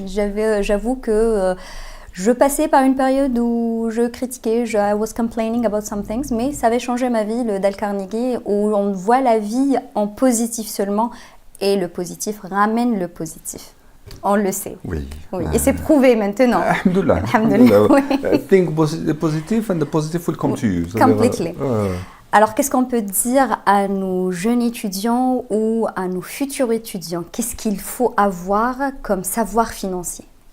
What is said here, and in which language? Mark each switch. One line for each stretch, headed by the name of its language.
French: J'avoue que je passais par une période où je critiquais,
English: I was complaining about some things,
French: mais ça avait changé ma vie, le Dale Carnegie, où on voit la vie en positif seulement, et le positif ramène le positif. On le sait. Oui. Et c'est prouvé maintenant. Alhamdulillah.
English: Think positive and the positive will come to you. Completely.
French: Alors, qu'est-ce qu'on peut dire à nos jeunes étudiants ou à nos futurs étudiants? Qu'est-ce qu'il faut avoir comme savoir financier?